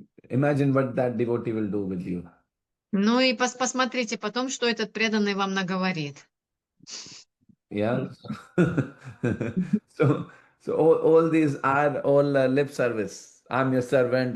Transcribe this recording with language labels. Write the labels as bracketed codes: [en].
[en] Imagine what that devotee will do with you. [ru] Ну и посмотрите потом, что этот преданный вам наговорит. [en] Yeah. So all these are all lip service. I'm your servant.